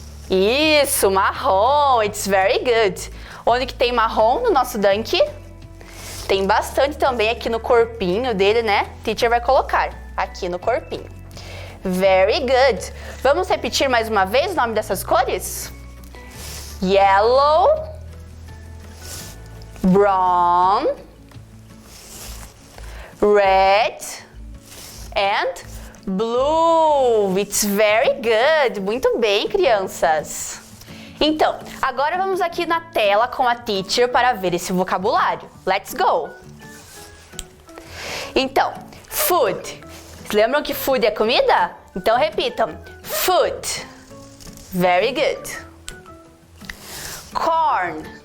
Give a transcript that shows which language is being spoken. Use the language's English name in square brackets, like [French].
[Portuguese] Isso, marrom. [English] It's very good. [Portuguese] Onde que tem marrom no nosso Dunk? Tem bastante também aqui no corpinho dele, né? Teacher vai colocar aqui no corpinho. [English] Very good. [Portuguese] Vamos repetir mais uma vez o nome dessas cores? [English] Yellow, brown, red and blue. It's very good. [Portuguese] Muito bem, crianças. Então, agora vamos aqui na tela com a teacher para ver esse vocabulário. [English] Let's go! [Portuguese] Então, food. Lembram que food é comida? Então repitam. [English] Food. Very good. Corn.